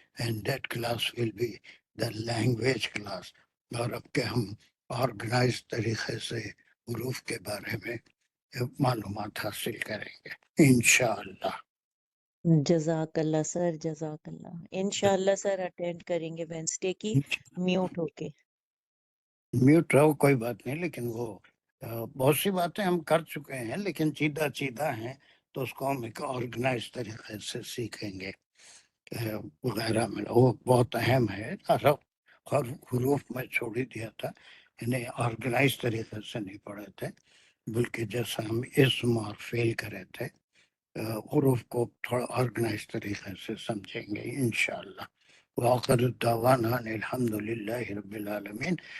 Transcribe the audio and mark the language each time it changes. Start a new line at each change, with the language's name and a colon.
English: And that class will be the language class.
Urdu: اور اب کہ ہم آرگنائز طریقے سے حروف کے بارے میں معلومات حاصل کریں گے انشاءاللہ. جزاک اللہ سر، جزاک اللہ. انشاءاللہ سر اٹینڈ کریں گے وینسڈے کی میوٹ ہو کے. میوٹ رہو کوئی بات نہیں، لیکن وہ بہت سی باتیں ہم کر چکے ہیں لیکن چیدہ ہیں، تو اس کو ہم ایک آرگنائز طریقے سے سیکھیں گے وغیرہ میں. وہ بہت اہم ہے. حروف میں چھوڑ ہی دیا تھا، انہیں آرگنائز طریقے سے نہیں پڑھے تھے، بلکہ جیسا ہم اسم اور فعل کرے تھے حروف کو تھوڑا آرگنائز طریقے سے سمجھیں گے انشاءاللہ.
Arabic: وآخر الدعوانا ان الحمد للہ رب العالمین.